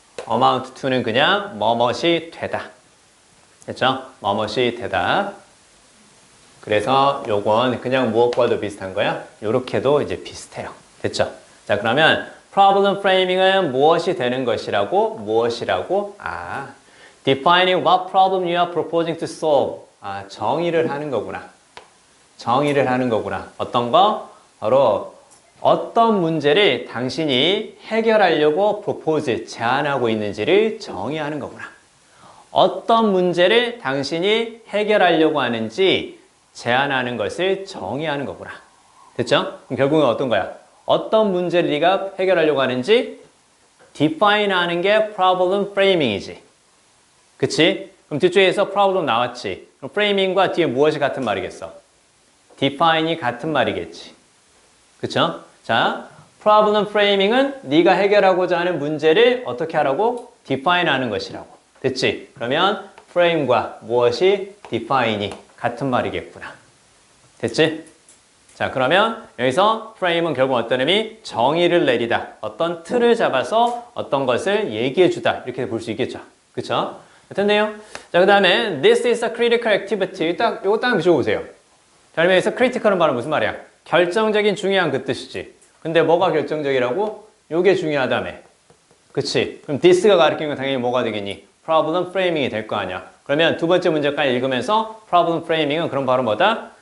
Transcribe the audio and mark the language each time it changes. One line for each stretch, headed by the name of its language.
Korean: amount to는 그냥 뭐뭇이 되다. 됐죠? 뭐뭇이 되다. 그래서 요건 그냥 무엇과도 비슷한 거야. 요렇게도 이제 비슷해요. 됐죠? 자, 그러면 problem framing은 무엇이 되는 것이라고? 무엇이라고?
English: defining what problem you are proposing to solve.
Korean: 정의를 하는 거구나. 정의를 하는 거구나. 어떤 거? 바로 어떤 문제를 당신이 해결하려고 propose, 제안하고 있는지를 정의하는 거구나. 어떤 문제를 당신이 해결하려고 하는지 제안하는 것을 정의하는 거구나. 됐죠? 그럼 결국은 어떤 거야? 어떤 문제를 네가 해결하려고 하는지 define 하는 게 problem framing이지. 그치? 그럼 뒤쪽에서 problem 나왔지. 그럼 framing과 뒤에 무엇이 같은 말이겠어? define이 같은 말이겠지. 그쵸? 자, problem framing은 네가 해결하고자 하는 문제를 어떻게 하라고? define 하는 것이라고. 됐지? 그러면 frame과 무엇이 define이 같은 말이겠구나. 됐지? 자, 그러면 여기서 frame은 결국 어떤 의미? 정의를 내리다. 어떤 틀을 잡아서 어떤 것을 얘기해주다. 이렇게 볼 수 있겠죠. 그쵸? 됐네요.
English: 자, 그 다음에 this is a critical activity.
Korean: 요거 딱 비춰보세요. 자, 그러면 여기서 critical은 바로 무슨 말이야? 결정적인, 중요한 그 뜻이지. 근데 뭐가 결정적이라고? 요게 중요하다며. 그치? 그럼 this가 가리키는 건 당연히 뭐가 되겠니? problem framing이 될 거 아니야. 그러면 두 번째 문제까지 읽으면서 problem framing은 그럼 바로 뭐다?